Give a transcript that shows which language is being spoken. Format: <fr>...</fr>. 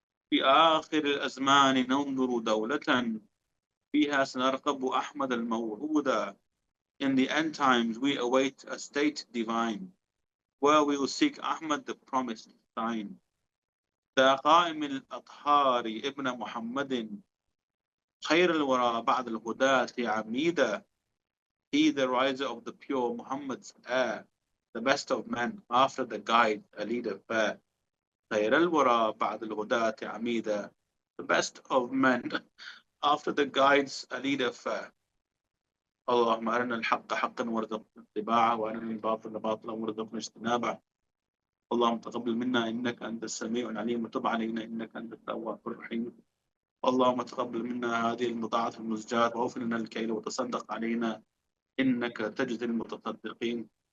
<ar>في آخر الأزمان ننظر دولة فيها سنرقب أحمد الموعودا.</ar> <en>In the end times we await a state divine, where we will seek Ahmad the promised sign.</en> <ar>ذا قائم الأطهار ابن محمد خير الورى بعد الهداة عميدا.</ar> <en>He, the riser of the pure, Muhammad's heir, the best of men, after the guide, a leader fair.</en> <ar>خير الورى بعد الهداة عميدا.</ar> <en>The best of men, after the guides, a leader fair.</en> <ar>اللهم أرنا الحق حقا وارزقنا اتباعه وأرنا الباطل باطلا وارزقنا اجتنابه. اللهم تقبل منا إنك أنت السميع العليم وتب علينا إنك أنت التواب الرحيم. اللهم تقبل منا هذه المطاعة المزجاة واغفر لنا الكيل وتصدق علينا إنك تجزي المتصدقين.</ar>